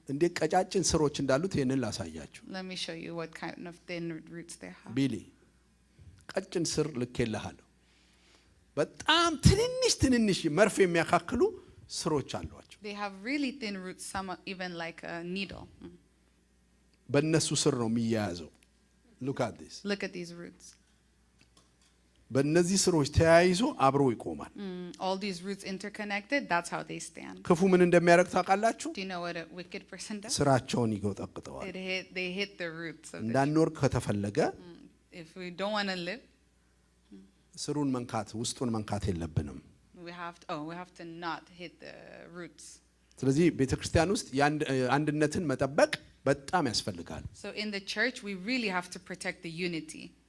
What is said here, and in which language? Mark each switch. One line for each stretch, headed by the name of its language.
Amharic: እንዴት ቀጫጭን ስሮች እንዳሉት ይህንን ላሳያችሁ።
English: Let me show you what kind of thin roots they have.
Amharic: ቢሊ ቀጭን ስር ልኬልሃለሁ። በጣም ትንንሽ መርፌ የሚያካክሉ ስሮች አሏቸው።
English: They have really thin roots, some are even like a needle.
Amharic: በእነሱ ስር ነው የሚያያዘው።
English: Look at this. Look at these roots.
Amharic: በእነዚህ ስሮች ተያይዞ አብሮ ይቆማል።
English: All these roots interconnected, that's how they stand.
Amharic: ክፉ ምን እንደሚያደርግ ታውቃላችሁ?
English: Do you know what a wicked person does?
Amharic: ስራቸውን ይጎጠቅጠዋል።
English: They hit the roots of the
Amharic: እንዳንወርቅ ከተፈለገ
English: If we don't want to live,
Amharic: ስሩን መንካት ውስጡን መንካት የለብንም።
English: we have to not hit the roots.
Amharic: ስለዚህ ቤተክርስቲያን ውስጥ አንድነትን መጠበቅ በጣም ያስፈልጋል።
English: So in the church, we really have to protect the unity.